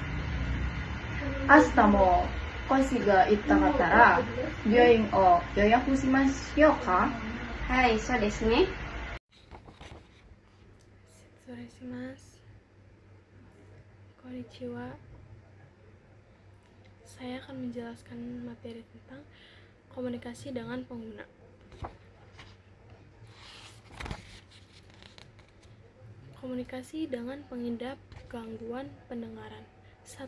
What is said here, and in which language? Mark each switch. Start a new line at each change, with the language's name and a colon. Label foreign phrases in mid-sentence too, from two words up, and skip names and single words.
Japanese: 明日も腰が痛かったら、病院を予約しましょうか。はい、そうですね。失礼します。Konnichiwa.
Indonesian: Saya akan menjelaskan materi tentang komunikasi dengan pengguna. Komunikasi dengan pengidap gangguan pendengaran. 1.